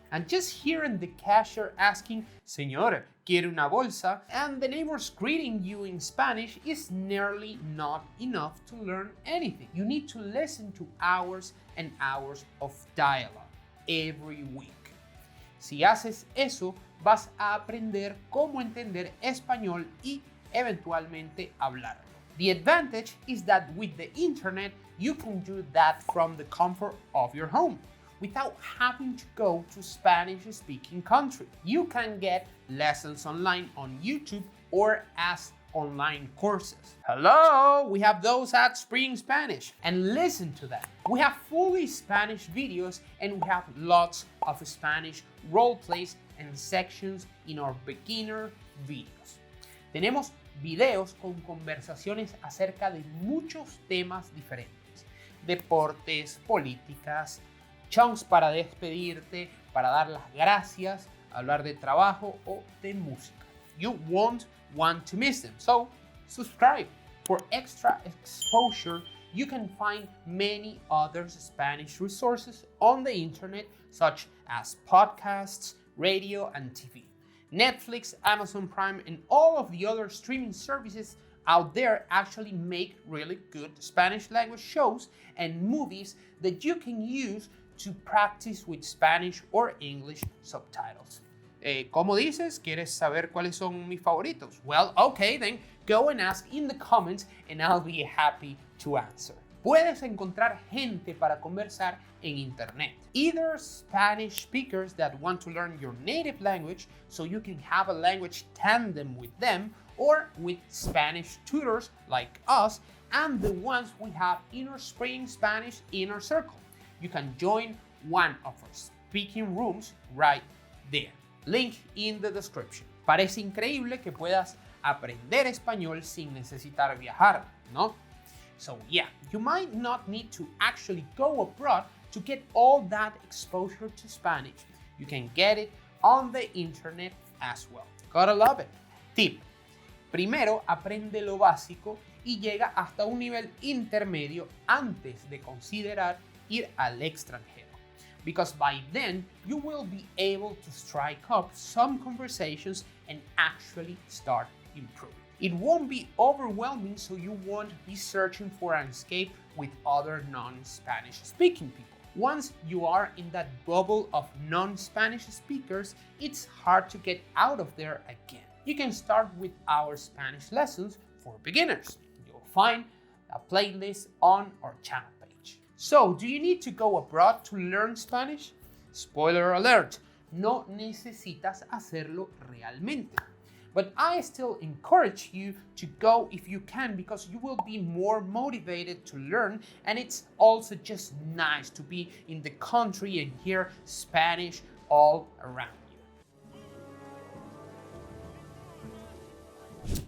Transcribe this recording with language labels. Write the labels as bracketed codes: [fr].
[en] And just hearing the cashier asking, [es] Señor, ¿quiere una bolsa? [en] And the neighbors greeting you in Spanish is nearly not enough to learn anything. You need to listen to hours and hours of dialogue every week. [es] Si haces eso, vas a aprender cómo entender español y eventualmente hablarlo. [en] The advantage is that with the internet, you can do that from the comfort of your home without having to go to a Spanish-speaking country. You can get lessons online on YouTube or as online courses. Hello, we have those at Spring Spanish, and listen to that. We have fully Spanish videos and we have lots of Spanish role plays and sections in our beginner videos. [es] Tenemos videos con conversaciones acerca de muchos temas diferentes. Deportes, políticas, chunks para despedirte, para dar las gracias, hablar de trabajo o de música. [en] You won't want to miss them, so subscribe. For extra exposure, you can find many other Spanish resources on the internet, such as podcasts, radio, and TV. Netflix, Amazon Prime, and all of the other streaming services out there actually make really good Spanish language shows and movies that you can use to practice with Spanish or English subtitles. [es] ¿Cómo dices? ¿Quieres saber cuáles son mis favoritos? [en] Well, okay, then go and ask in the comments and I'll be happy to answer. [es] Puedes encontrar gente para conversar en internet. [en] Either Spanish speakers that want to learn your native language so you can have a language tandem with them, or with Spanish tutors like us and the ones we have in our Spring Spanish inner circle. You can join one of our speaking rooms right there. Link in the description. [es] Parece increíble que puedas aprender español sin necesitar viajar, ¿no? [en] So yeah, you might not need to actually go abroad to get all that exposure to Spanish. You can get it on the internet as well. Gotta love it. Tip. [es] Primero aprende lo básico y llega hasta un nivel intermedio antes de considerar ir al extranjero. [en] Because by then, you will be able to strike up some conversations and actually start improving. It won't be overwhelming, so you won't be searching for an escape with other non-Spanish speaking people. Once you are in that bubble of non-Spanish speakers, it's hard to get out of there again. You can start with our Spanish lessons for beginners. You'll find a playlist on our channel page. So, do you need to go abroad to learn Spanish? Spoiler alert, [es] no necesitas hacerlo realmente. [en] But I still encourage you to go if you can, because you will be more motivated to learn, and it's also just nice to be in the country and hear Spanish all around you.